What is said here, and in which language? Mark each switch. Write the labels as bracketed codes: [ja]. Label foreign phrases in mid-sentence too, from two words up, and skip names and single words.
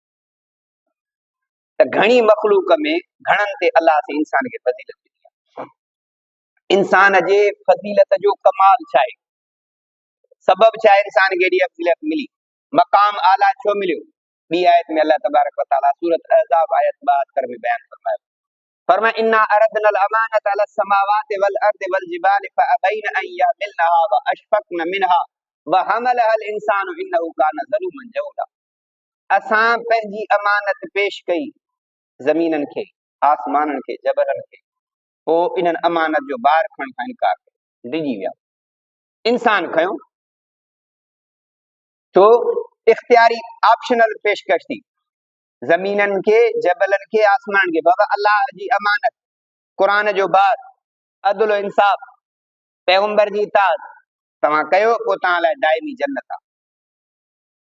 [sd] त घणी मख़लूक में घणनि ते अलाह से इंसान खे फज़ीलत ॾिनी आहे। इंसान जे फज़ीलत जो कमाल छा आहे, सबब छा आहे इंसान खे एॾी फज़ीलत मिली, मक़ाम आला छो मिलियो? [ar] ॿी आयत में अल्लाह [sd] تبارك وتعالى [ar] सूरत अहज़ाब आयत 72 में बयान फरमायो, फरमाया إنا عرضنا الأمانة على السماوات والأرض والجبال فأبين أن يحملنها وأشفقن منها وحملها الإنسان إنه كان ظلوما جهولا. [sd] असां पंहिंजी अमानत पेश कई ज़मीननि खे, आसमाननि खे, जबलनि खे, पोइ इन्हनि अमानत जो बार खणण खां इनकार कयो, डिॼी विया। इंसान खयो छो? इख्तियारी ऑप्शनल पेशकश थी, ज़मीननि खे, जबलनि खे, आसमान खे, बाबा अल्लाह जी अमानत, क़ुरान जो बार, अदल इंसाफ़, पैगंबर जी इताअत तव्हां कयो, पोइ तव्हां लाइ दाइमी जन्नत आहे।